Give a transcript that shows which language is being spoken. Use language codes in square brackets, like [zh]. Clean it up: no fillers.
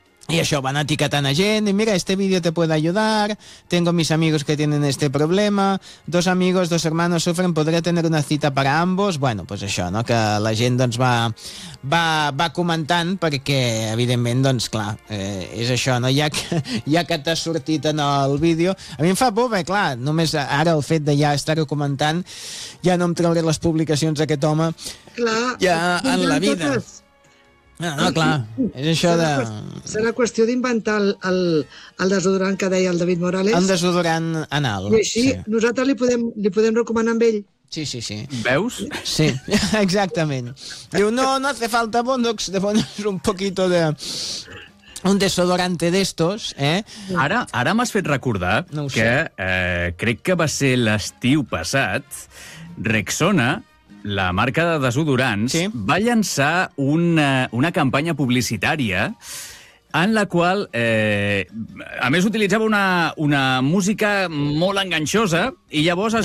[ca] I això, van etiquetant a gent, i mira, [es] este vídeo te puede ayudar, tengo mis amigos que tienen este problema, dos amigos, dos hermanos sufren, podré tener una cita para ambos. Bueno, pues [ca] això, [es] no? [ca] Que la gent doncs va comentant, perquè evidentment, doncs clar, és això, no? Ja que t'ha sortit en el vídeo, a mi em fa por, bé, clar, només ara el fet de ja estar-ho comentant, ja no em trauré les publicacions d'aquest home, clar, ja en la vida. Totes. No, clar, és això de... Serà qüestió d'inventar el desodorant que deia el David Morales. El desodorant anal. I així sí. Nosaltres li podem recomanar amb ell. Sí, sí, sí. Veus? Sí, exactament. [es] Diu, no hace falta Bondox, de poner un poquito de... un desodorante d'estos, eh? [ca] Ara m'has fet recordar que crec que va ser l'estiu passat, Rexona... La marca de desodorants sí. Va llançar una campanya publicitària en la qual, a més, utilitzava una música molt enganxosa i llavors es